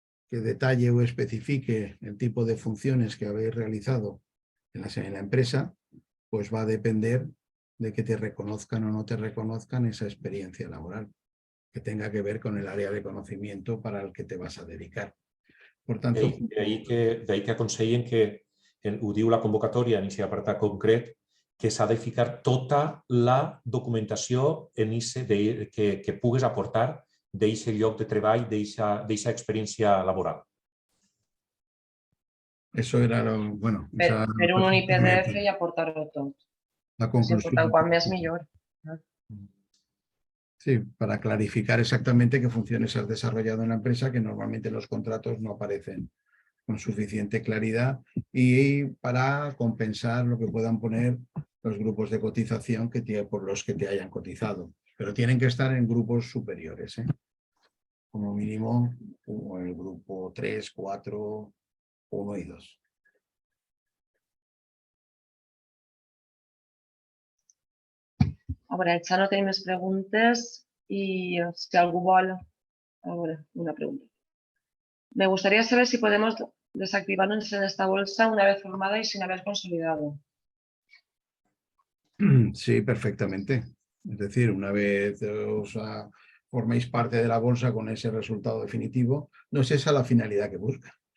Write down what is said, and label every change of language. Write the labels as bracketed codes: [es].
[es] que detalle o especifique el tipo de funciones que habéis realizado en la empresa, pues va a depender de que te reconozcan o no te reconozcan esa experiencia laboral, que tenga que ver con el área de conocimiento para el que te vas a dedicar. Por tanto, [ca] d'ahí que aconsellen que, ho diu la convocatòria en aquest apartat concret, que s'ha de ficar tota la documentació que pugues aportar d'aquest lloc de treball, d'aquesta experiència laboral. [es] eso era lo, bueno, esa, [ca] Per un únic PDF i aportar-ho tot. [es] la [ca] És [es] conclusión. [ca] important, quan més millor. [es] Sí, para clarificar exactamente qué funciones has desarrollado en la empresa, que normalmente los contratos no aparecen con suficiente claridad, y para compensar lo que puedan poner los grupos de cotización por los que te hayan cotizado. Pero tienen que estar en grupos superiores, ¿eh? Como mínimo el grupo 3, 4, 1 y 2. [ca] A veure, el xat no tenim més preguntes i si algú vol... A veure, una pregunta. [es] Me gustaría saber si podemos desactivarnos en esta bolsa una vez formada y sin haber consolidado. Sí, perfectamente. Es decir, una vez forméis parte de la bolsa con ese resultado definitivo, no es esa la finalidad que buscan.